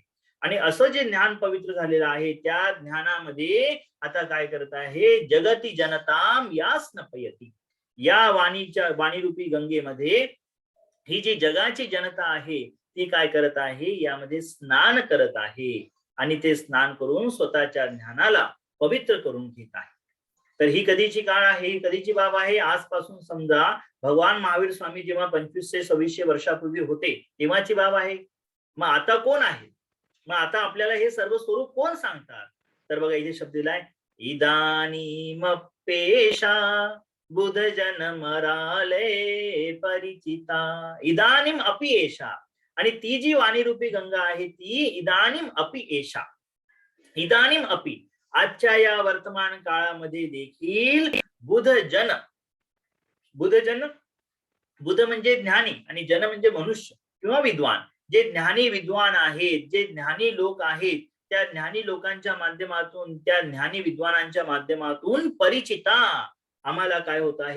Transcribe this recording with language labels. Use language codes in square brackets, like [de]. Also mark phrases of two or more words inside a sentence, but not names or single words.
[mr] आणि असं जे ज्ञान पवित्र झालेलं आहे, त्या ज्ञानामध्ये आता काय करत आहे, [sa] जगती जनताम यास्नपयती, [mr] या वाणीरूपी गंगेमध्ये ही जी जगाची जनता आहे ती काय करत आहे, यामध्ये स्नान करत आहे आणि ते स्नान करून स्वतःच्या ज्ञानाला पवित्र करून घेत आहे. तर ही कधीची काळ आहे, ही कधीची बाब आहे? आजपासून समजा भगवान महावीर स्वामी जेव्हा 2500-2600 वर्षापूर्वी होते तेव्हाची बाब आहे. मग आता कोण आहे? मग आता आपल्याला हे सर्व स्वरूप कोण सांगतात? तर बघा इथे शब्द दिलाय, [sa] इदानीमप्येषा बुध मराले परिचिता. इदानीम अपि एषा, [mr] आणि ती जी वाणी रूपी गंगा आहे ती [sa] इदानीम अपि एषा. इदानीम अपि, [mr] आजच्या या वर्तमान काळामध्ये देखील बुधजन, बुधजन, बुध म्हणजे ज्ञानी आणि जन म्हणजे मनुष्य किंवा विद्वान, जे ज्ञानी विद्वान आहेत, जे ज्ञानी लोक आहेत, त्या ज्ञानी लोकांच्या माध्यमातून, त्या ज्ञानी विद्वानांच्या माध्यमातून परिचिता, आम्हाला काय होत आहे?